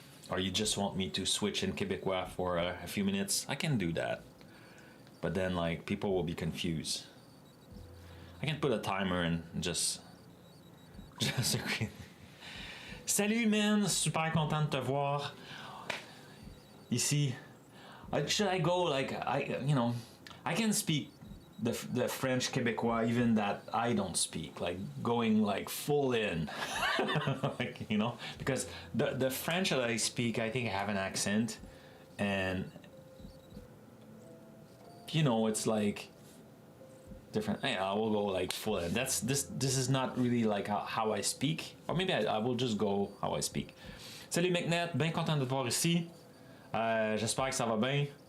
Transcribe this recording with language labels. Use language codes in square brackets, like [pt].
[en] Or you just want me to switch in Québécois for a few minutes? I can do that. But then like people will be confused. I can put a timer and just agree. [fr] Salut man, super content de te voir ici. [en] Should I go like I can speak the French Québécois even that I don't speak, like going like full in, like because the French that I speak, I think I have an accent, and it's like different. Yeah, I will go like full in. This is not really like how I speak, or maybe I will just go how I speak. [fr] Salut n8n, bien content de te voir ici. J'espère que ça va bien.